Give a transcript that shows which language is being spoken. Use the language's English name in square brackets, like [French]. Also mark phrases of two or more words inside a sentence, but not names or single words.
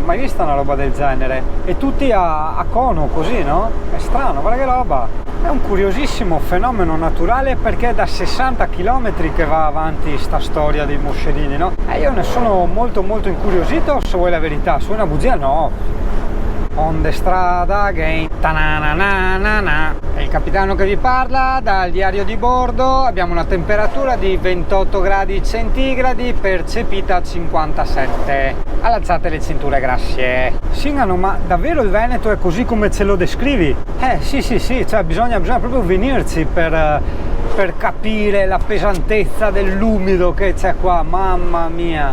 [Italian] Mai vista una roba del genere? E tutti a cono così, no? È strano, guarda che roba. È un curiosissimo fenomeno naturale, perché è da 60 km che va avanti sta storia dei moscerini, no? E io ne sono molto incuriosito, se vuoi la verità. Se vuoi una bugia, no. [English] On the strada again, ta-na-na-na-na-na. [Italian] È il capitano che vi parla dal diario di bordo. Abbiamo una temperatura di 28 gradi centigradi, percepita 57. Allacciate le cinture, grazie. Singano, ma davvero il Veneto è così come ce lo descrivi? Sì, cioè bisogna proprio venirci per capire la pesantezza dell'umido che c'è qua, mamma mia.